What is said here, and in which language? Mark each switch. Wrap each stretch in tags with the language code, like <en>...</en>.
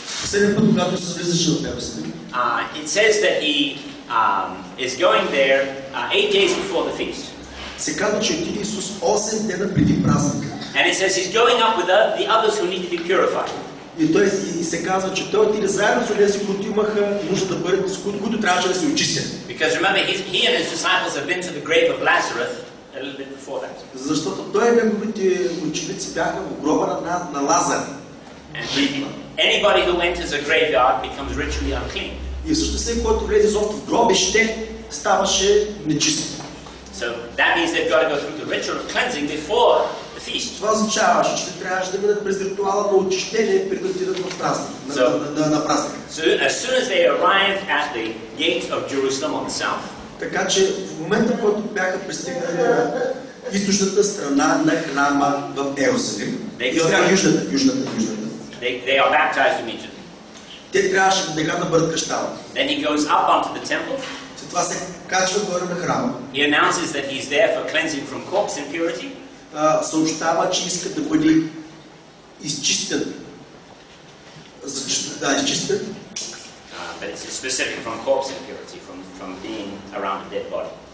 <bg>Последния път, когато се влизаше в Иерусалим,</bg> <en>it says that he is going there 8 days before the feast.</en> <bg>Се казва, че отиде Исус 8 дена преди празника.</bg> <en>And it says he's going up with the others who need to be purified.</en> <bg>И се казва, че той отиде заедно с тези, които имаха нужда да бъдат, които трябваше да се очистят.</bg> <en>Because remember, he and his disciples have been to the grave of Lazarus a little bit before that.</en> <bg>Защото той и неговите ученици бяха в гроба на Лазар.</bg> <en>And anybody who enters a graveyard becomes ritually unclean.</en> <bg>И също всеки, който влезе изобщо в гробище, ставаше нечист.</bg> <en>So that means they've got to go through the ritual of cleansing before the feast.</en> <bg>Това означаваше, че трябваше да минат през ритуала на очищение преди да отидат в празник, на празник.</bg> <en>So as soon as they arrived at the gate of Jerusalem on the south,</en> <bg>така че в момента, в който бяха пристигнали на източната страна на храма в Иерусалим, южната.</bg> <en>They are baptized immediately.</en> <bg>Те трябваше да бъдат кръщавани.</bg> <en>Then he goes up onto the temple.</en> <bg>След това се качва горе на храма.</bg> <en>He announces that he's there for cleansing from corpse impurity.</en> <bg>Съобщава, че иска да бъде изчистен. Изчистен.</bg> <en>But it's specific from corpse impurity, from being around a dead body.</en>